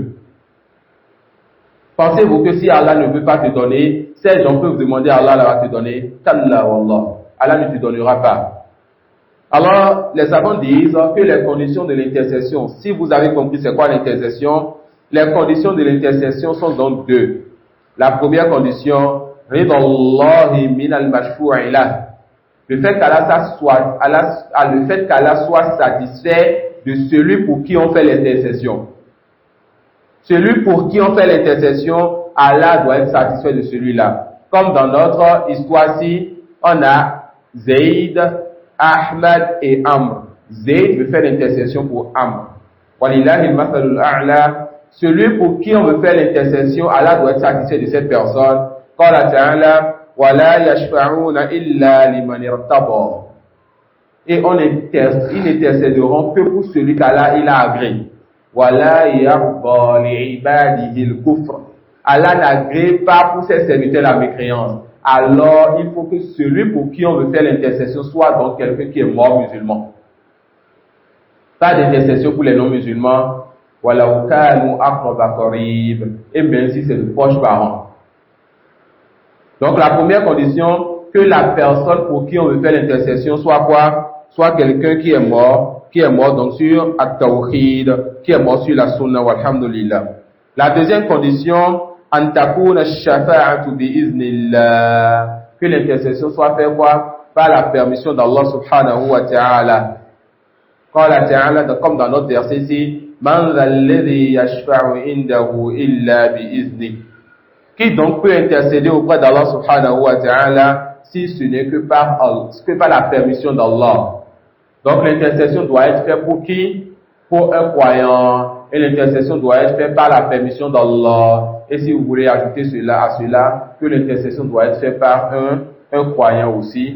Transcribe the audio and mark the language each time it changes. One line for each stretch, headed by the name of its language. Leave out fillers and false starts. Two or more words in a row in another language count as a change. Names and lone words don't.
French: Pensez-vous que si Allah ne veut pas te donner, ces gens peuvent demander à Allah, Allah va te donner.
Arabic: كلا والله.
French: Allah ne te donnera pas. Alors, les savants disent que les conditions de l'intercession, si vous avez compris c'est quoi l'intercession, les conditions de l'intercession sont donc deux. La première condition,
Arabic: رضى الله من المشفوع له.
French: Le fait qu'Allah soit satisfait de celui pour qui on fait l'intercession. Celui pour qui on fait l'intercession, Allah doit être satisfait de celui-là. Comme dans notre histoire-ci, on a Zayd, Ahmad et Amr. Zayd veut faire l'intercession pour Amr.
Arabic: ولله المثل الأعلى.
French: Celui pour qui on veut faire l'intercession, Allah doit être satisfait de cette personne.
Arabic: قال تعالى، ولا يشفعون إلا لمن ارتضى.
French: Et ils n'intercéderont que pour celui qu'Allah il a agréé.
Arabic: ولا يرضى لعباده الكفر.
French: Allah n'agrée pas pour ses serviteurs la mécréance. Alors, il faut que celui pour qui on veut faire l'intercession soit donc quelqu'un qui est mort musulman. Pas d'intercession pour les non-musulmans.
Arabic: ولا كانوا أقرب قريب.
French: Et même si c'est de proches parents. Donc, la première condition, que la personne pour qui on veut faire l'intercession soit quoi? Soit quelqu'un qui est mort donc sur at-tawhid, qui est mort sur la sunna, walhamdulillah. La deuxième condition,
Arabic: أن تكون الشفاعة بإذن الله,
French: que l'intercession soit faite quoi? Par la permission d'Allah
Arabic: سبحانه وتعالى. قال تعالى,
French: comme dans notre verset ici,
Arabic: من الذي يشفع عنده إلا بإذن.
French: Qui donc peut intercéder auprès d'Allah
Arabic: سبحانه وتعالى
French: si ce n'est que par la permission d'Allah. Donc l'intercession doit être faite pour qui? Pour un croyant. Et l'intercession doit être faite par la permission d'Allah. Et si vous voulez ajouter à cela, que l'intercession doit être faite par un croyant aussi.